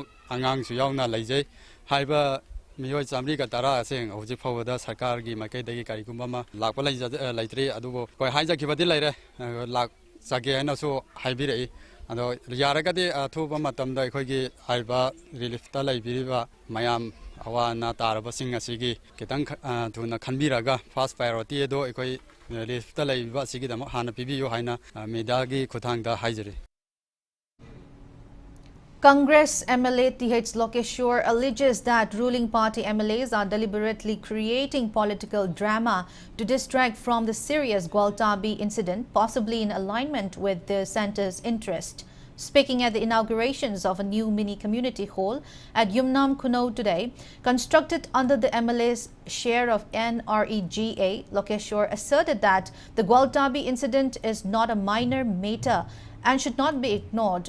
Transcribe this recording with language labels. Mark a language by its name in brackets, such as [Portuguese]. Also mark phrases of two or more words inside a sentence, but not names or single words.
[Manipuri] angang su yauna laijai haiba Miyoi Samri ka tara sing hoji phawada sarkar gi makai dagi karigumba ma lakpa laitri adubo koi haija kibadi laire lak sage ana so haibi rei ado yaraga de athuba matamda ekhoi gi haiba relief ta laibiriba mayam awana taraba sing asigi kitang thuna khanbiraga [English] fast priority [Manipuri] do ekhoi relief ta laibiba sigi dam hana pibiyo haina media gi khuthangda haijari [English] Congress MLA TH Lokeshwar alleges that ruling party MLAs are deliberately creating political drama to distract from the serious Gwaltabi incident, possibly in alignment with the centre's interest. Speaking at the inaugurations of a new mini community hall at Yumnam Kuno today, constructed under the MLA's share of NREGA, Lokeshwar asserted that the Gwaltabi incident is not a minor matter and should not be ignored.